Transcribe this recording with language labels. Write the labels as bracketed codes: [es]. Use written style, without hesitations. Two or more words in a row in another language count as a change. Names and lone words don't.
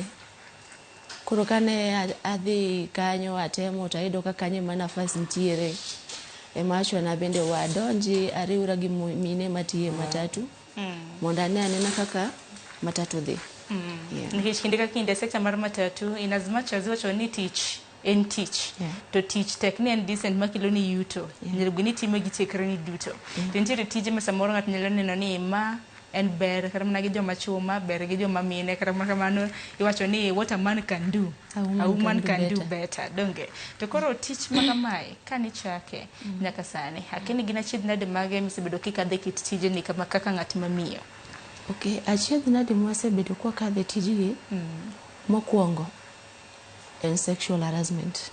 [luo] Koro kane adhi kanyo atemo to ayudo ka kanyo ema nafas nitiere ema achona bende wadonji ariwra gi mine matiye matatu mondo anena kaka matatu dhi. Nikech kinde ka kinde sekta mar matatu [en] in as much as [luo] wacho ni tich en tich to tich tek ni en decent makilo ni yuto nyalo gini time gi chekre ni duto. Nitiere tije ma samoro ng'at nyalo neno ni ma en ber kata mana gi joma chuma ber gi joma mine kata mana kamano iwacho ni [en] what a man can do a woman can do better [luo] donge to koro tich ma kamae kani chake nyaka sani akini gina chid nade mage misebedo kikadhe kit tijeni kama kaka ng'at mamiyo. Okay, achiedh nade mwasebedo kwa kadhe tijgi mokwongo en [en] sexual harassment.